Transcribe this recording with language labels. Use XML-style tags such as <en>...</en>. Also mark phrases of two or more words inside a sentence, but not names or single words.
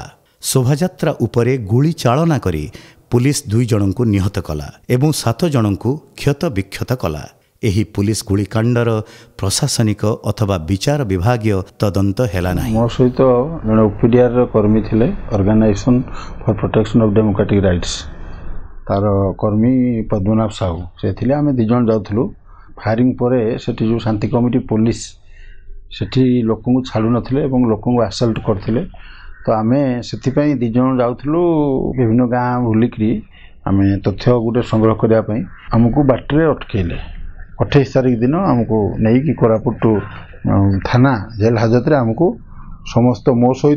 <or>ଶୋଭାଯାତ୍ରା ଉପରେ ଗୁଳି ଚାଳନା କରି ପୋଲିସ 2 ଜଣଙ୍କୁ ନିହତ କଲା ଏବଂ 7 ଜଣଙ୍କୁ କ୍ଷତ ବିକ୍ଷତ କଲା। ଏହି ପୋଲିସ ଗୁଳିକାଣ୍ଡର ପ୍ରଶାସନିକ ଅଥବା ବିଚାର ବିଭାଗୀୟ ତଦନ୍ତ ହେଲା ନାହିଁ। ମୋ ସହିତ ଜଡ଼େ ଓପିଡିଆର କର୍ମୀ ଥିଲେ ଅର୍ଗାନାଇଜେସନ ଫର ପ୍ରୋଟେକ୍ସନ ଅଫ ଡେମୋକ୍ରେଟିକ ରାଇଟ୍ସ ତାର କର୍ମୀ ପଦ୍ମନାଭ ସାହୁ ସେ ଥିଲେ ଆମେ 2 ଜଣ ଯାଉଥିଲୁ ଫାୟାରିଂ ପରେ ସେଠି ଯୋ ଶାନ୍ତି କମିଟି ପୋଲିସ ସେଠି ଲୋକଙ୍କୁ ଛାଡୁ ନଥିଲେ ଏବଂ ଲୋକଙ୍କୁ ଆସଲ୍ଟ କରଥିଲେ ତ ଆମେ ସେଠି ପାଇଁ 2 ଜଣ ଯାଉଥିଲୁ ବିଭିନ୍ନ ଗାଁ ବୁଲିକରି ଆମେ ତଥ୍ୟ ଗୁଡ଼େ ସଂଗ୍ରହ କରିବା ପାଇଁ ଆମକୁ ବାଟରେ ଅଟକେଲେ 28 ତାରିଖ ଦିନ ଆମକୁ ନହିଁ କି କୋରାପୁଟ ଥାନା ଜେଲ ହାଜତ ଆମକୁ ସମସ୍ତ ମୋ ସହିତ</or>